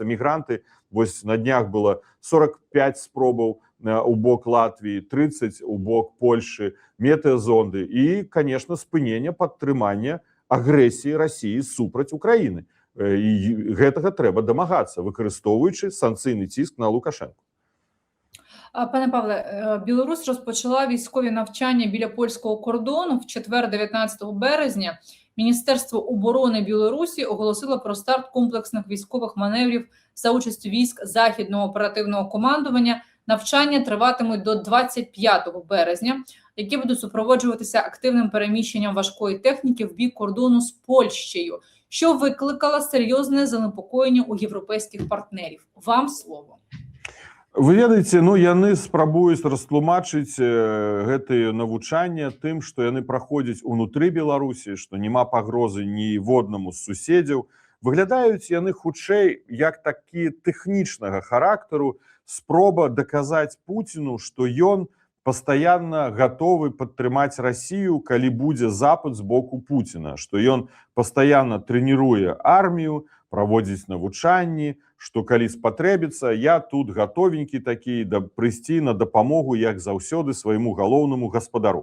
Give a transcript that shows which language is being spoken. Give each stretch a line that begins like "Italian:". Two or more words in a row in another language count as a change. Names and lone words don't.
Belarusian: Мігранты, вось на днях было 45 спробаў у бок Латвіі, 30 у бок Польши, метэазонды і, конечно, спынення падтрымання агрэсіі Расіі супраць Украіны. І гэтага трэба дамагацца, выкарыстоўваючы санкцыйны ціск на Лукашенко.
Ukrainian: Пане Павле, Білорусь розпочала військові навчання біля польського кордону в четвер, 19 березня. Міністерство оборони Білорусі оголосило про старт комплексних військових маневрів за участю військ Західного оперативного командування. Навчання триватимуть до 25 березня, які будуть супроводжуватися активним переміщенням важкої техніки в бік кордону з Польщею, що викликало серйозне занепокоєння у європейських партнерів. Вам слово.
Belarusian: Вы ведаеце, яны спрабуюць растлумачыць гэтые навучанне тым, што яны праходзяць унутры Беларусі, што няма пагрозы ніводнаму з суседзяў. Выглядаюць яны хутчэй як такі тэхнічнага характару, спроба даказаць Пуціну, што ён пастаянна гатовы падтрымаць Расію, калі будзе запад з боку Пуціна, што ён пастаянна трэніруе армію, праводзіць навучанні, што калі спатрэбіцца, я тут гатовенькі такі прыйсці на дапамогу, як заўсёды, свайму галоўнаму гаспадару.